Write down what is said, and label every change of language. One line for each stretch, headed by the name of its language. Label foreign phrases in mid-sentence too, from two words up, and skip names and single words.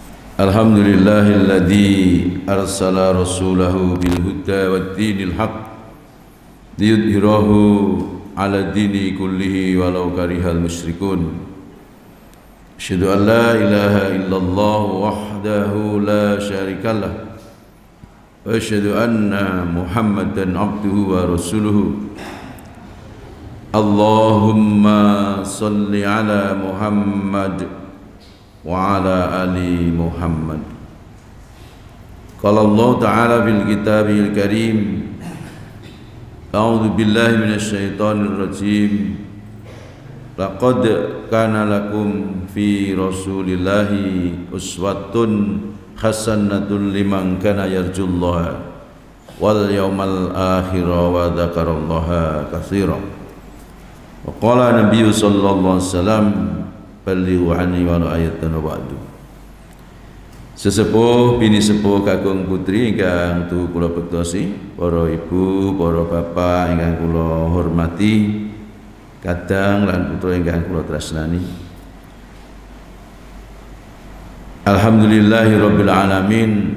Arabic: الحمد لله الذي أرسل رسوله بالهدى ودين الحق ليظهره على الدين كله ولو كره المشركون. أشهد أن لا إله إلا الله وحده لا شريك له وأشهد أن محمدا عبده ورسوله. اللهم صل على محمد وعلى آل محمد. قال الله تعالى في الكتاب الكريم أعوذ بالله من الشيطان الرجيم. لقد كان لكم في رسول الله أسوة حسنة لمن كان يرجو الله واليوم الآخر وذكر الله كثيرا. وقال النبي صلى الله عليه وسلم بلغوا عني وآية وبعد.
Javanese: Sesepuh bini sepuh kakung putri ingkang tuhu kula bektosi, para ibu, para bapak ingkang kula hormati, kadang lan putra ingkang kula tresnani.
Arabic: الحمد لله رب العالمين.